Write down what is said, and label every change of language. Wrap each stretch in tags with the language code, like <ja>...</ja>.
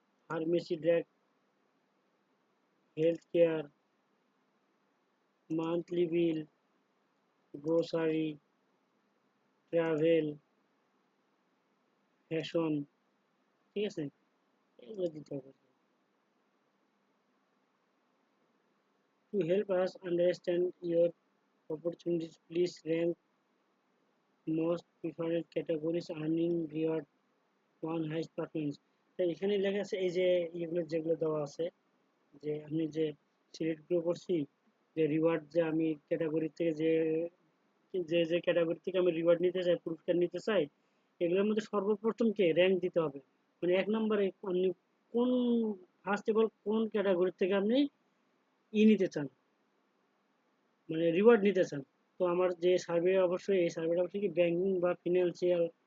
<en>pharmacy drug, health care, monthly bill, grocery, travel, fashion,</en> <bn>ঠিক আছে? এগুলো দিতে হবে।</bn> <en>To help us understand your opportunities, please rank most preferred categories earning reward one highest performance.</en> <bn>তাই এখানে লেখা আছে এই যে এগুলো যেগুলো দেওয়া আছে, যে আমি যে সিলেক্ট গুলো করছি, যে রিওয়ার্ড যে আমি ক্যাটাগরি থেকে যে যে যে ক্যাটাগরি থেকে আমি রিওয়ার্ড নিতে চাই, পুরস্কার নিতে চাই, এগুলোর মধ্যে সর্বপ্রথম কে র্যাঙ্ক দিতে হবে। মানে এক নম্বরে আপনি কোন, ফার্স্ট অফ অল কোন ক্যাটাগরি থেকে আপনি নিতে চান, মানে রিওয়ার্ড নিতে চান। তো আমার যে সার্ভে, অবশ্যই এই সার্ভেটা অবশ্যই কি ব্যাংকিং বা ফিনান্সিয়াল</bn>